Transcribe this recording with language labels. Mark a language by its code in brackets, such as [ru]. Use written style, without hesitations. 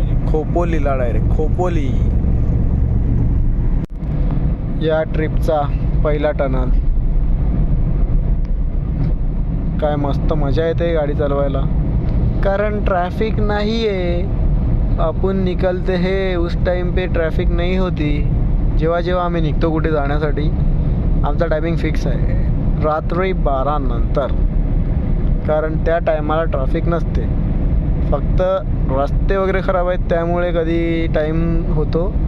[mr] खोपोलीला direct Khopoli. या ट्रिपचा पहिला tunnel. काय मस्त मजा येते गाडी चालवायला, कारण [hi] ट्रैफिक नहीं है. अपन निकलते हैं उस टाइम पे ट्रैफिक नहीं होती. [mr] जेव्हा जेव्हा आम्ही निघतो कुठे जाण्यासाठी आमचा टायमिंग फिक्स आहे रात्री 12 नंतर, कारण त्या टायमाला ट्रॅफिक नसते. फक्त रस्ते वगैरे खराब आहेत त्यामुळे कधी टाईम होतो.